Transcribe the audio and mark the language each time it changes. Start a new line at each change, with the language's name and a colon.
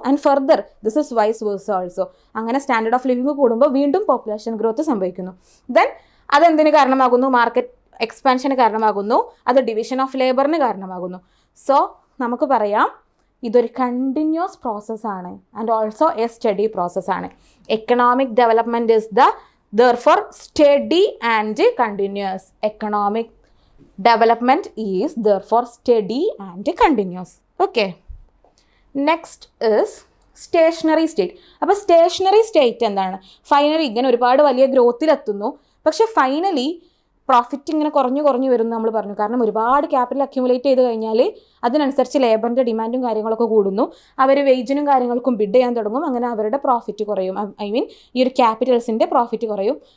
English: And further this is vice versa also.
Malayalam: അങ്ങനെ standard of living കൂടുമ്പോൾ വീണ്ടും population growth സംഭവിക്കുന്നു. ദെൻ അതെന്തിന് കാരണമാകുന്നു, മാർക്കറ്റ് എക്സ്പാൻഷന് കാരണമാകുന്നു, അത് ഡിവിഷൻ ഓഫ് ലേബറിന് കാരണമാകുന്നു. സോ നമുക്ക് പറയാം ഇതൊരു കണ്ടിന്യൂസ് പ്രോസസ്സാണ് ആൻഡ് ഓൾസോ എ സ്റ്റഡി പ്രോസസ്സാണ്.
English: Economic development is therefore steady and continuous. Economic development is therefore steady and continuous. Okay, next is stationary state.
Malayalam: അപ്പോൾ സ്റ്റേഷനറി സ്റ്റേറ്റ് എന്താണ്, ഫൈനലി ഇങ്ങനെ ഒരുപാട് വലിയ ഗ്രോത്തിലെത്തുന്നു, പക്ഷെ ഫൈനലി പ്രോഫിറ്റ് ഇങ്ങനെ കുറഞ്ഞു വരുന്നു നമ്മൾ പറഞ്ഞു. കാരണം ഒരുപാട് ക്യാപിറ്റൽ അക്യുമുലേറ്റ് ചെയ്ത് കഴിഞ്ഞാൽ അതിനനുസരിച്ച് ലേബറിൻ്റെ ഡിമാൻഡും കാര്യങ്ങളൊക്കെ കൂടുന്നു, അവർ വേജിനും കാര്യങ്ങൾക്കും ബിഡ് ചെയ്യാൻ തുടങ്ങും. അങ്ങനെ അവരുടെ പ്രോഫിറ്റ് കുറയും, ഈ ഒരു ക്യാപിറ്റൽസിൻ്റെ പ്രോഫിറ്റ് കുറയും.